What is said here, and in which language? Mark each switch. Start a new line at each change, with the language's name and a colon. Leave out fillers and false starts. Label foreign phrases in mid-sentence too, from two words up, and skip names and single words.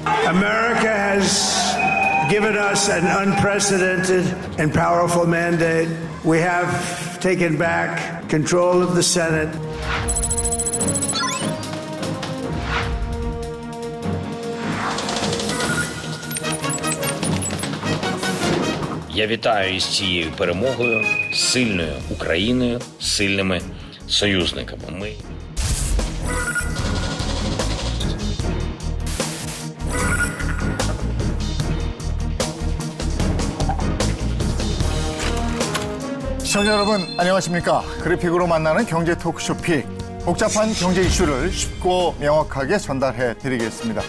English: America has given us an unprecedented and powerful mandate. We have taken back control of the Senate.
Ukrainian: Я вітаю із цією перемогою, сильною Україною, сильними союзниками. Ми
Korean: 시청자 여러분 안녕하십니까. 그래픽으로 만나는 경제 토크쇼 픽. 복잡한 경제 이슈를 쉽고 명확하게 전달해 드리겠습니다.